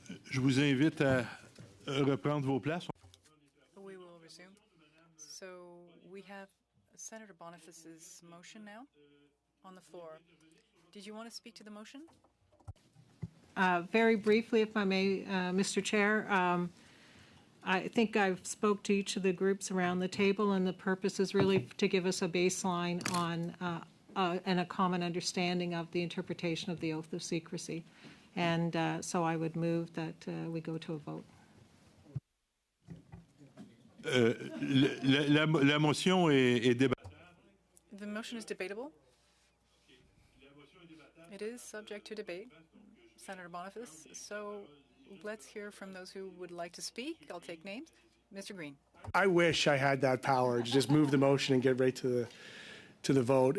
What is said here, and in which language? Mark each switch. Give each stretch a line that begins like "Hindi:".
French: Je vous invite à reprendre vos places.
English: We will resume. So we have Senator Boniface's motion now on the floor. Did you want to speak to the motion? Very briefly, if I may, Mr. Chair, I think I've spoke to each of the groups around the table, and the purpose is really to give us a baseline on and a common understanding of the interpretation of the oath of secrecy. And so I would move that we go to a vote.
French: La motion est débattable.
English: The motion is debatable. It is subject to debate, Senator Boniface. So let's hear from those who would like to speak. I'll take names. Mr. Green. I wish I had that power to just move the motion and get right to the vote.